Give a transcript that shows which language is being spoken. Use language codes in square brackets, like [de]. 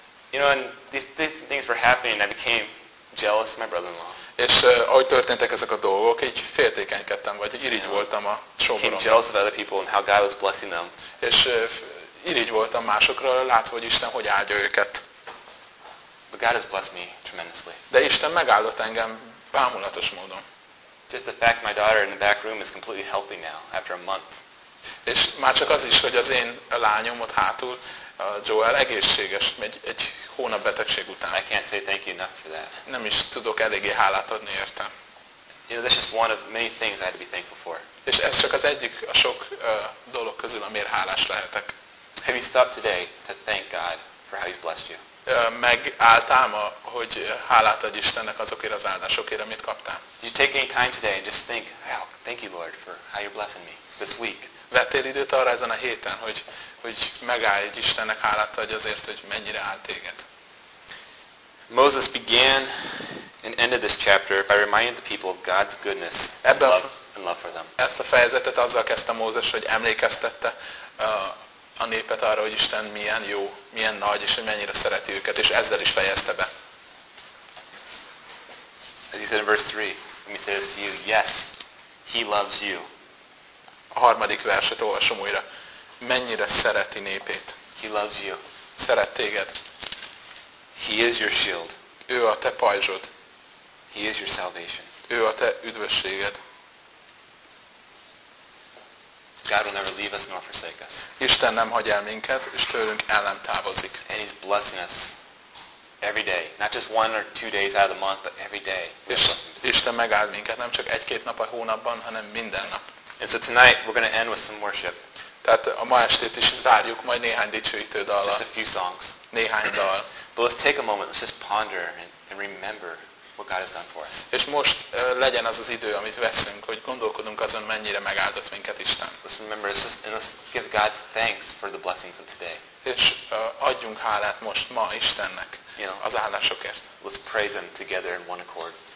[en] You know, and these things were happening and I became jealous of my brother-in-law. [hu] És ahogy történtek ezek a dolgok, így féltékenykedtem, vagy irigy voltam a sógoromra. [en] Jealous of other people and how God was blessing them. [hu] És irigy voltam másokra, látva, hogy Isten hogy áldja őket. [en] But God has blessed me tremendously. [hu] De Isten megáldott engem bámulatos módon. [en] Just the fact my daughter in the back room is completely healthy now, after a month. [hu] És már csak az is, hogy az én lányom ott hátul, Joel egészséges, egy hónap betegség után. [en] I can't say thank you enough for that. [hu] Nem is tudok eléggé hálát adni érte. [en] You know, this is one of many things I had to be thankful for. [hu] És ez csak az egyik a sok dolog közül, amiért hálás lehetek. [en] Have you stopped today to thank God for how He's blessed you? [hu] Megálltál ma, hogy hálát adj Istennek azokért az áldásokért, amit kaptál? [en] Did you take any time today and just think, well, thank you Lord for how you're blessing me this week? [hu] Vettél időt arra ezen a héten, hogy megállj, hogy Istennek hálát adj azért, hogy mennyire áll téged. [en] Moses began and ended this chapter by reminding the people of God's goodness and love for them. [hu] Ezt a fejezetet azzal kezdte Mózes, hogy emlékeztette a népet arra, hogy Isten milyen jó, milyen nagy, és hogy mennyire szereti őket, és ezzel is fejezte be. [en] As he said in verse 3, let me say this to you, yes, he loves you. [hu] A harmadik verset olvasom újra. Mennyire szereti népét. [en] He loves you. [hu] Szeret téged. [en] He is your shield. [hu] Ő a te pajzsod. [en] He is your salvation. [hu] Ő a te üdvösséged. [en] God will never leave us nor forsake us. [hu] Isten nem hagy el minket, és tőlünk el nem távozik. [en] And he's blessing us every day. Not just one or two days out of the month, but every day. [hu] Isten megáld minket, nem csak egy-két nap a hónapban, hanem minden nap. [en] And so tonight we're going to end with some worship. [hu] Tehát a ma estét is zárjuk majd néhány dicsőítő dallal. [en] Just a few songs. [hu] Néhány dal. [en] But let's take a moment, let's just ponder and remember what God has done for us. [hu] És most legyen az az idő, amit veszünk, hogy gondolkodunk azon, mennyire megáldott minket Isten. [en] Let's remember, let's give God thanks for the blessings of today. [hu] És adjunk hálát most ma Istennek, [en] you know, [hu] az áldásokért. [en] Let's praise Him together in one accord.